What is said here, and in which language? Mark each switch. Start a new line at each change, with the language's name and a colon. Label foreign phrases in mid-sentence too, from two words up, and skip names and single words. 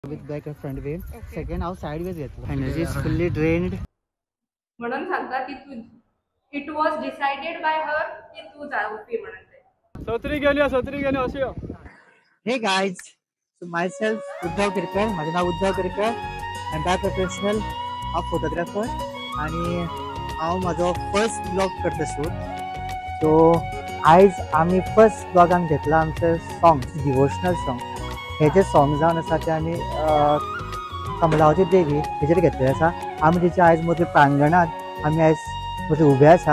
English: with back and front way. Second, हांव sideways घेतलो. Energy is fully drained.
Konkani: म्हणून सांगता की तू
English: it was decided by her
Konkani: की तू जावपी म्हणून ते सत्री गेली अशी.
English: Hey guys, so myself उद्धव केरकर.
Marathi: माझे नाव उद्धव केरकर.
English: I'm a professional photographer
Konkani: आणि हांव माझो
English: first blog
Konkani: करता शूट. सो आयज आमी फर्स्ट ब्लॉगान घेतला आमचे सॉंग्स,
English: devotional song.
Konkani: हे जे सॉंग जावन आसा ते आमी कमलावती देवी हेचेर घेतलेले आसा. आमी तिचे आयज मोठे प्रांगणात आमी आयज मोठे उबे आसा.